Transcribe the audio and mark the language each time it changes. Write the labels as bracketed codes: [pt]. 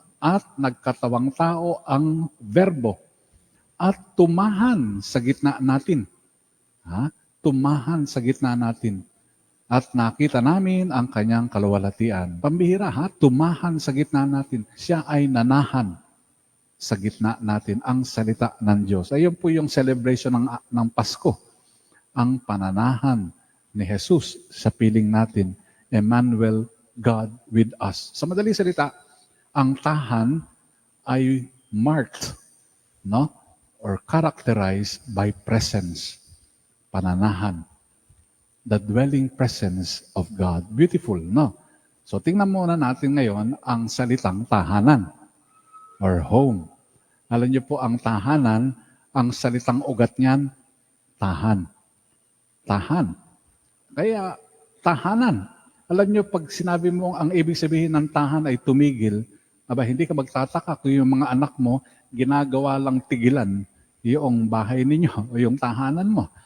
[tl] At nagkatawang tao ang verbo at tumahan sa gitna natin. Ha? Tumahan sa gitna natin. At nakita namin ang kanyang kaluwalhatian. Pambihira, ha? Tumahan sa gitna natin. Siya ay nanahan sa gitna natin, ang salita ng Diyos. Ayun po yung celebration ng Pasko. Ang pananahan ni Jesus sa piling natin. [en] Emmanuel, God with us. [tl] Sa madaling salita, ang tahan ay marked, no? [en] Or characterized by presence, pananahan, the dwelling presence of God. Beautiful, no? [tl] So tingnan muna natin ngayon ang salitang tahanan or home. Alam niyo po, ang tahanan, ang salitang ugat niyan, tahan. Tahan. Kaya tahanan. Alam niyo, pag sinabi mo ang ibig sabihin ng tahan ay tumigil, hindi ka magtataka kung yung mga anak mo, ginagawa lang tigilan yung bahay ninyo o yung tahanan mo.